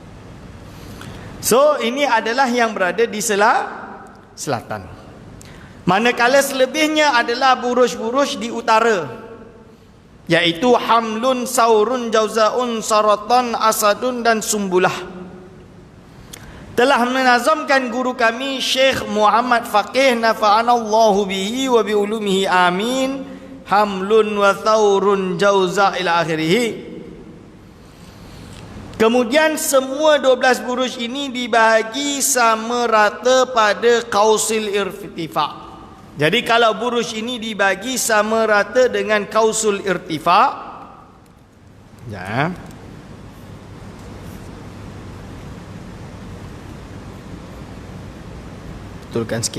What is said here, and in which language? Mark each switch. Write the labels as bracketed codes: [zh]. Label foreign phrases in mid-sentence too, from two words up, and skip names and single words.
[ms] So ini adalah yang berada di selatan. Manakala selebihnya adalah buruj-buruj di utara, yaitu Hamlun, Saurun, Jauzaun, Saratan, Asadun dan Sumbulah. Telah menazamkan guru kami [ar] Syekh Muhammad Faqih نفعنا الله به وبعلومه آمين, حمل وثور جوزاء إلى آخره. [ms] Kemudian semua 12 buruj ini dibahagi sama rata pada Qausil Irtifaq. Jadi kalau buruj ini dibagi sama rata dengan Qausul Irtifaq, ya, betulkan sikit.